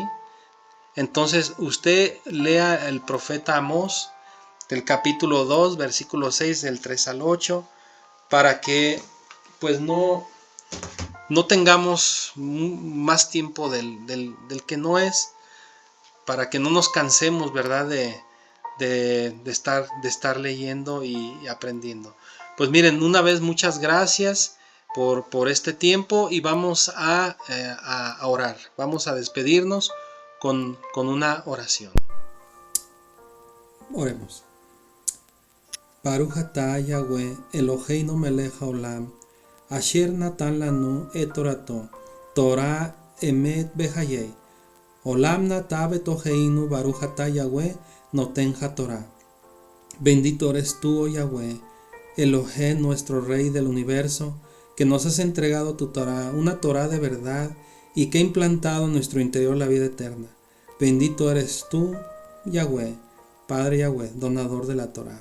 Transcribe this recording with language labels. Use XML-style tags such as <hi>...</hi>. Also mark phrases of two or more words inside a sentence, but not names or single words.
<es>Entonces usted lea el profeta Amós, del capítulo 2, versículo 6, del 3 al 8, para que pues no tengamos más tiempo del que no es, para que no nos cansemos, ¿verdad?, de estar leyendo y aprendiendo. Pues miren, una vez muchas gracias por este tiempo, y vamos a orar. Vamos a despedirnos con una oración. Oremos.</es> <he>ברוך אתה יהוה אלוהינו מלך העולם, אשר נתן לנו את תורתו, תורת אמת וחיי. עולם נטע בתוכנו ברוך אתה יהוה נותן התורה.</he> <es>Bendito eres tú, oh Yahweh, Elohé, nuestro Rey del universo, que nos has entregado tu Torah, una Torah de verdad, y que ha implantado en nuestro interior la vida eterna. Bendito eres tú, Yahweh, Padre Yahweh, donador de la Torah.</es>